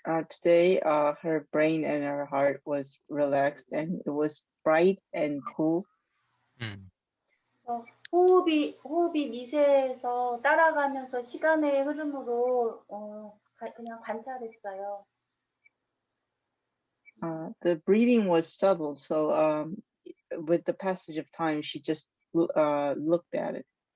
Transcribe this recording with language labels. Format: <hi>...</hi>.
<en>Today, her brain and her heart was relaxed, and it was bright and cool.</en> <ko>호흡이 미세해서 따라가면서 시간의 흐름으로 그냥 관찰했어요.</ko> <en>The breathing was subtle, so with the passage of time, she just looked at it.</en>